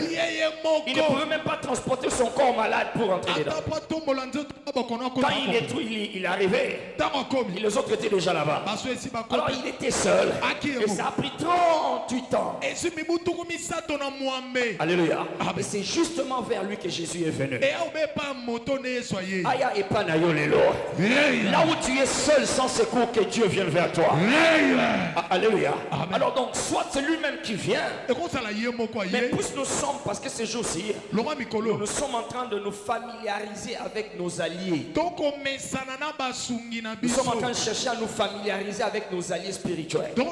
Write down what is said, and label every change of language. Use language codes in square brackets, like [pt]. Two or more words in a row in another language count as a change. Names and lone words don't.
[fr] Il ne pouvait même pas transporter son corps malade pour entrer dedans. Quand il arrivait, et les autres étaient déjà là-bas. Alors, il était seul. Et ça a pris 38 ans. Alléluia. Et c'est justement vers lui que Jésus est venu. [ln] Aya epanayo lelo. [fr] Là où tu es seul sans secours, que Dieu vienne vers toi. Alléluia. Alors donc, soit c'est lui-même qui vient. Mais plus nous sommes, parce que ces jours-ci, nous sommes en train de nous familiariser avec nos alliés. Nous sommes en train de chercher à nous familiariser avec nos alliés spirituels.